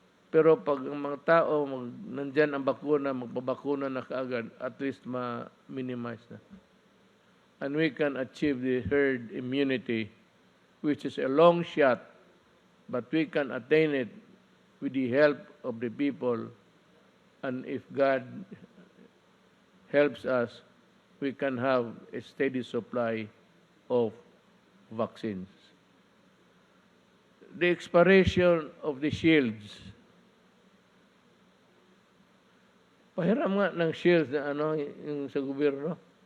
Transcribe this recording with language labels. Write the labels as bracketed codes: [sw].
[tl] Pero pag ang mga tao, nandyan ang bakuna, magpabakuna na kaagad, at least ma-minimize na. [en] And we can achieve the herd immunity, which is a long shot, but we can attain it with the help of the people. And if God helps us, we can have a steady supply of vaccines. The expiration of the shields. [tl] Pahiram nga ng shields na yung sa gobyerno.